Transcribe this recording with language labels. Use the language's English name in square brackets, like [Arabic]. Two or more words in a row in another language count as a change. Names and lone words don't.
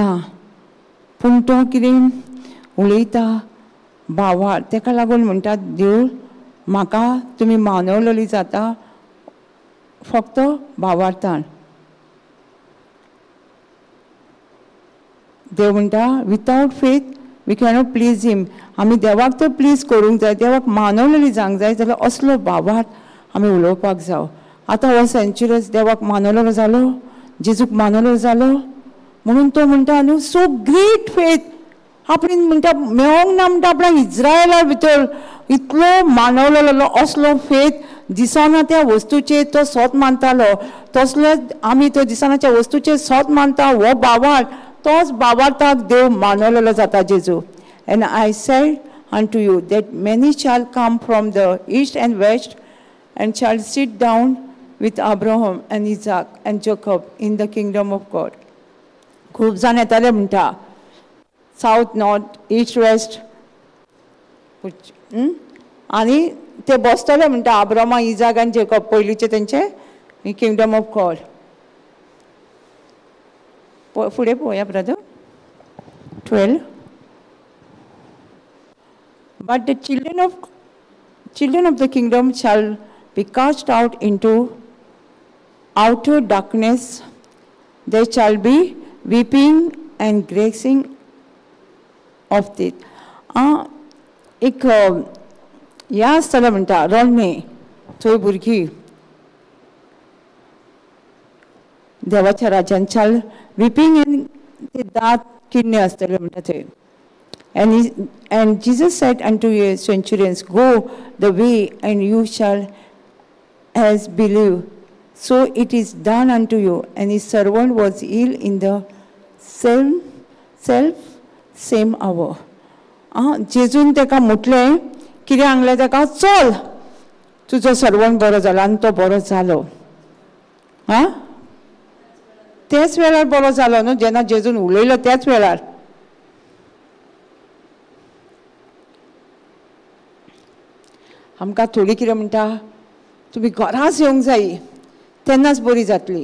[Konkani] पूण तो कितें उलयता बाबार ताका लागून म्हणटा देव म्हाका तुमी मानवलेली जाता फक्त बाबार्थान. देव म्हणटा [English] without faith we cannot please him. [Konkani] आमी देवाक तर प्लीज करूंक जाय, देवाक मानवलेली जावंक जाय जाल्यार असलो बाबार्थ आमी उलोवपाक जाय. आतां हो सेंच्युरीज देवाक मानवलेलो जालो, जेजूक मानवलेलो जालो म्हणून तो म्हणटा न्हू [English] so great faith [Konkani] आपण म्हणटा मेळोंक ना म्हणटा आपणाक इस्रायला भितर इतलो मानवलेलो असलो फेथ दिसना त्या वस्तूचेर तो सोत मानतालो तसले आमी तो दिसनाच्या वस्तूचेर सोत मानता. हो बाबार्थ तोच बाबार्थाक देव मानवलेलो जाता जेजू. [English] And I say unto you that many shall come from the east and west and shall sit down with Abraham and Isaac and Jacob in the kingdom of God. [Konkani] खूब जाण येताले म्हणटा [English] south north east west [Konkani] आनी ते बसतले म्हणटा अब्राहमा इजाक आनी जेकब पयलींचे तेंचे [English] kingdom of God. [Konkani] फुडें पळोवया ब्रदर 12. [English] But the children of the kingdom shall be cast out into outer darkness. There shall be weeping and gnashing of teeth. [Konkani] एक ह्या आसतलें म्हणटा रडणे थंय भुरगीं देवाच्या राज्यान [English] shall weeping and [Konkani] ते दांत किडणे आसतले म्हणटा थंय. [English] And Jesus said unto the centurions, go the way, and you shall as believe. So it is done unto you. And his servant was ill in the same hour. [Konkani] जेजून तेका म्हटलें कितें सांगलें तेका चल तुजो सर्वंट बरो जाला आनी तो बरो जालो. त्याच वेळार बरो जालो न्हू जेन्ना जेजून उलयलो त्याच वेळार. आमकां थोडी कितें म्हणटा तुमी घराच येवंक जायी तेन्नाच बरी जातली.